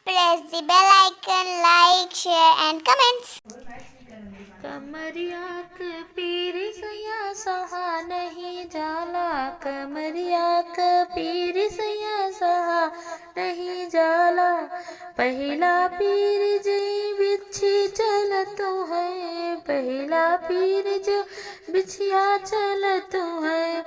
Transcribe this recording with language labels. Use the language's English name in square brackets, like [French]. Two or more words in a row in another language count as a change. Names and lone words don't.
[English] press the bell icon, like, share and comments. [Bhojpuri] कमरिया के पीर सैया सहा नहीं जाला, कमरिया के पीर सैया सहा नहीं जाला। पहला पीर जई बिछी चलत है, पहला पीर जो बिछिया चलत है।